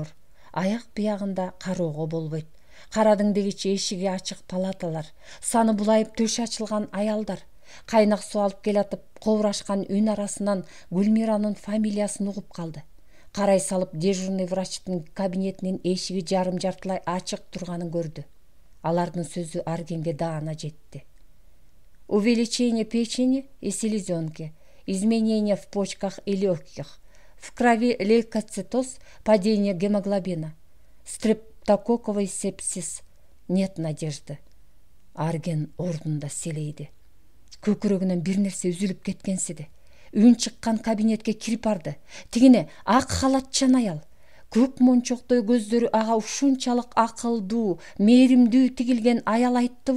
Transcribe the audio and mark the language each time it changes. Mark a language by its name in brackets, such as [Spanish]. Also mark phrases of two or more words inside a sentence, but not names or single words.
[Kyrgyz] Аяк биягында кароого болбойт. Карадың дегичи эшиги ачык палаталар, саны булайып төшү ачылган аялдар. Кайнак суу алып келатып, кобурашкан үн арасынан Гүлмиранын фамилиясын угуп калды. Карай салып дежурный врачтын кабинетинин эшиги жарым-жартылай ачык турганын көрдү. Алардын сөзү Аргенге даана жетти. [Russian] Увеличение печени и селезенки, изменения в почках и легких, в крови лейкоцитоз, падение гемоглобина, стрептококковый сепсис. Нет надежды. [Kyrgyz] Арген ордунда селейди. Көкүрөгүнөн бир нерсе үзүлүп кеткенсиди. Үн чыккан кабинетке кирип барды. Тигине ак халатчан аял. Көк мончоктой көздөрү ага ушунчалык акылдуу, мээримдүү тигилген аял айттыбы?